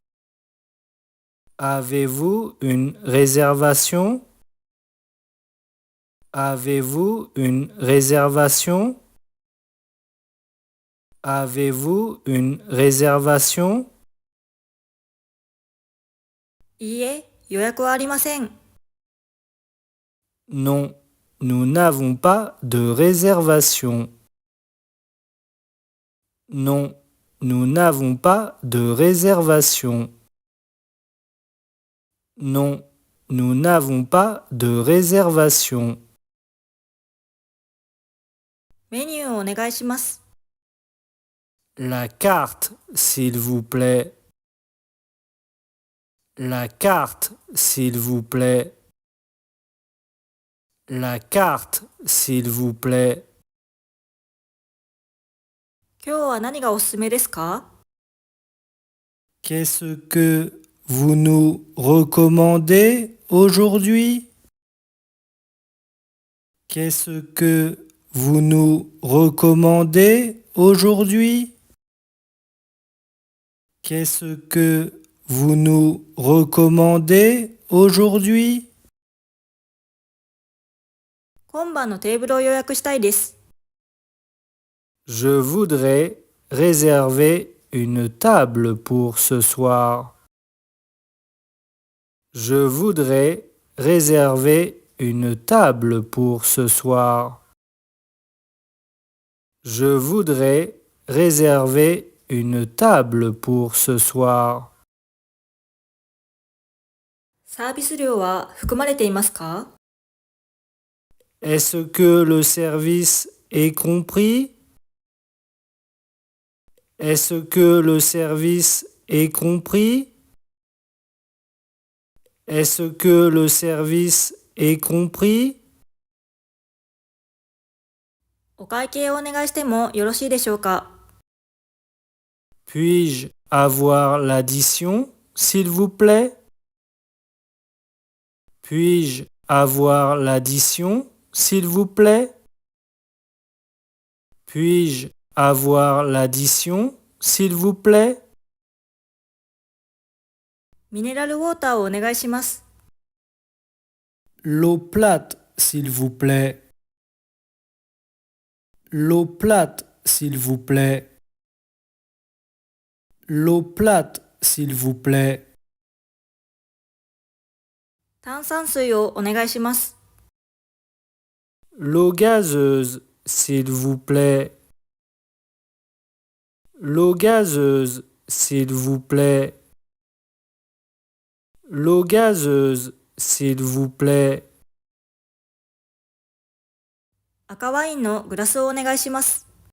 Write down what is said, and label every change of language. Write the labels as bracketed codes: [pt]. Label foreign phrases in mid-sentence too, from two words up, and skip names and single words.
[fr] Avez-vous une réservation? Avez-vous une réservation? Avez-vous une réservation? [ja] いいえ、予約はありません。 [fr] Non, nous n'avons pas de réservation. Non, nous n'avons pas de réservation. Non, nous n'avons pas de réservation. [ja] メニューをお願いします。 [fr] La carte, s'il vous plaît. La carte, s'il vous plaît. La carte, s'il vous plaît. [ja] 今日は何がおすすめですか？ [fr] Qu'est-ce que vous nous recommandez aujourd'hui? Qu'est-ce que vous nous recommandez aujourd'hui? Qu'est-ce que vous nous recommandez aujourd'hui? [ja] 今晩のテーブルを予約したいです。 [fr] Je voudrais réserver une table pour ce soir. Je voudrais réserver une table pour ce soir. Je voudrais réserver une table pour ce soir. [ja] サービス料は含まれていますか？ [fr] Est-ce que le service est compris? Est-ce que le service est compris? Est-ce que le service est compris? [ja] お会計をお願いしてもよろしいでしょうか？ [fr] Puis-je avoir l'addition, s'il vous plaît? Puis-je avoir l'addition, s'il vous plaît? Puis-je avoir l'addition, s'il vous plaît? [ja] ミネラルウォーターをお願いします。 [fr] L'eau plate, s'il vous plaît. L'eau plate, s'il vous plaît. L'eau plate, s'il vous plaît. [ja] 炭酸水をお願いします。 [fr] L'eau gazeuse, s'il vous plaît. L'eau gazeuse, s'il vous plaît. L'eau gazeuse, s'il vous plaît. [ja] 赤ワインのグラスをお願いします。